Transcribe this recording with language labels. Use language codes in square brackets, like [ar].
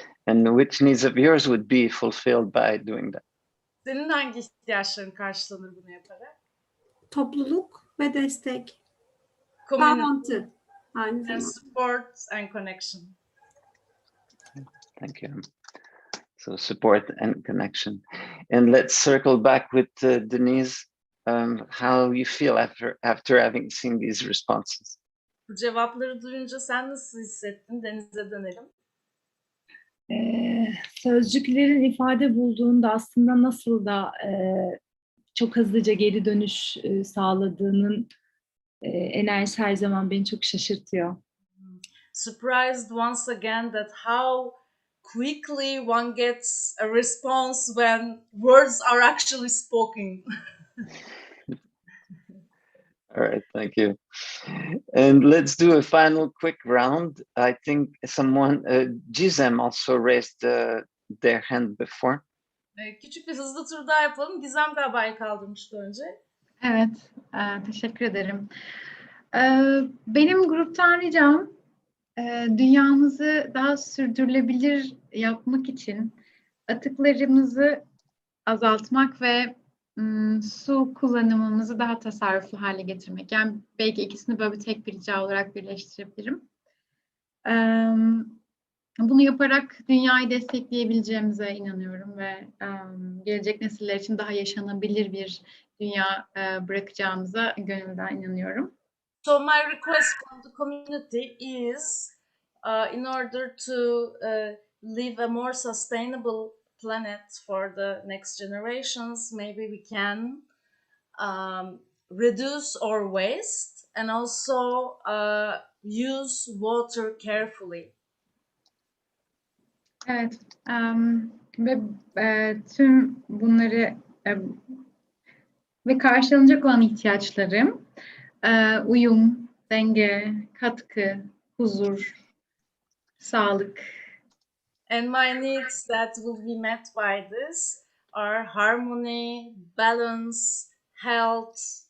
[en] And which needs of yours would be fulfilled by doing that? [tr] Senin hangi ihtiyaçların karşılanır bunu yaparak? Topluluk ve destek. [en] Community [tr] Bağlantı. Aynı [en] and [tr] zamanda. [en] support and connection. Thank you. So support and connection. And let's circle back with Denise. How you feel after having seen these responses? [tr] Bu cevapları duyunca sen nasıl hissettin? Deniz'e dönelim. Sözcüklerin ifade bulduğunda aslında nasıl da çok hızlıca geri dönüş sağladığının enerjisi her zaman beni çok şaşırtıyor. [en] Surprised once again that how quickly one gets a response when words are actually spoken. All right, thank you. And let's do a final quick round. I think someone, Gizem also raised their hand before. [tr] Küçük bir hızlı tur daha yapalım. Gizem galiba el kaldırmıştı önce. Evet, teşekkür ederim. Benim gruptan ricam Dünyamızı daha sürdürülebilir yapmak için atıklarımızı azaltmak ve su kullanımımızı daha tasarruflu hale getirmek. Yani belki ikisini böyle tek bir rica olarak birleştirebilirim. Bunu yaparak dünyayı destekleyebileceğimize inanıyorum ve gelecek nesiller için daha yaşanabilir bir dünya bırakacağımıza gönülden inanıyorum. [en] So my request from the community is, in order to leave a more sustainable planet for the next generations, maybe we can reduce our waste and also use water carefully. [tr] Evet, ve tüm bunları ve karşılanacak olan ihtiyaçlarım, uyum, denge, katkı, huzur, sağlık. [en] And my needs that will be met by this are harmony, balance, health,